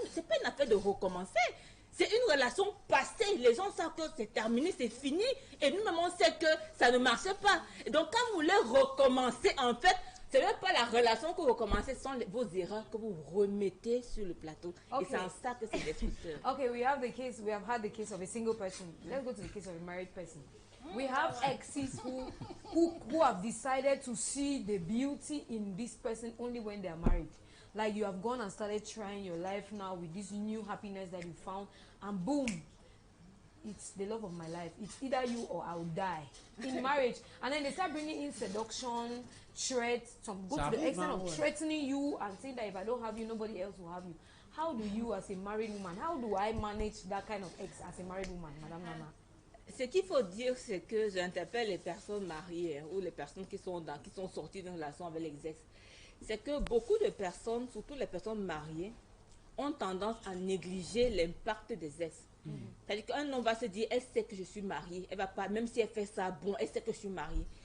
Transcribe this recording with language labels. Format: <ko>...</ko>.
<fr>C'est pas une affaire de recommencer. C'est une relation passée. Les gens savent que c'est terminé, c'est fini. Et nous-mêmes, on sait que ça ne marchait pas. Et donc, quand vous voulez recommencer, en fait, ce n'est pas la relation que vous recommencez, ce sont vos erreurs que vous remettez sur le plateau.</fr> <en>Okay.</en> <fr>Et c'est en ça que c'est destructeur.</fr> <en>Okay, we have had the case of a single person. Let's go to the case of a married person. We have exes who have decided to see the beauty in this person only when they are married. Like you have gone and started trying your life now with this new happiness that you found, and boom, it's the love of my life. It's either you or I'll die in marriage. And then they start bringing in seduction, threats, some go to the extent of threatening you and saying that if I don't have you, nobody else will have you. How do you, as a married woman, how do I manage that kind of ex as a married woman, Madame Nana?</en> <fr>Ce qu'il faut dire, c'est que j'interpelle les personnes mariées ou les personnes qui sont sorties d'une relation avec les ex. C'est que beaucoup de personnes, surtout les personnes mariées, ont tendance à négliger l'impact des ex. C'est-à-dire qu'un homme va se dire, elle sait que je suis mariée, elle va pas, même si elle fait ça, bon, elle sait que je suis mariée.</fr>